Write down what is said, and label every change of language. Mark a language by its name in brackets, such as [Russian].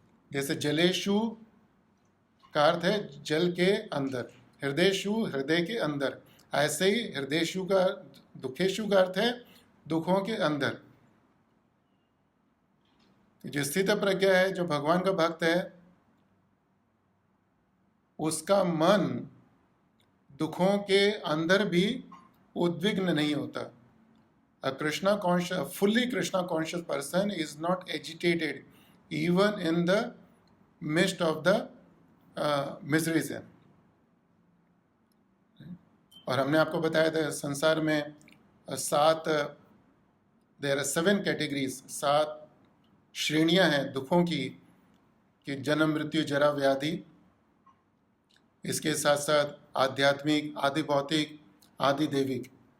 [Hindi] जैसे जलेशु का अर्थ है जल के अंदर, हृदयशु हृदय के अंदर, ऐसे ही हृदयशु का दुखेशु का अर्थ है दुखों के अंदर। जो स्थित प्रज्ञा है, जो भगवान का भक्त है, उसका मन दुखों के अंदर भी उद्विग्न नहीं होता। [English] A Krishna conscious, a fully Krishna conscious person is not agitated even in the midst of the miseries. [Hindi] और हमने आपको बताया था संसार में 7 [English] there are 7 categories, 7 [Hindi] श्रेणियां हैं दुखों की, कि जन्म मृत्यु जरा व्याधि, इसके साथ साथ आध्यात्मिक, आदि भौतिक, आदि दैविक।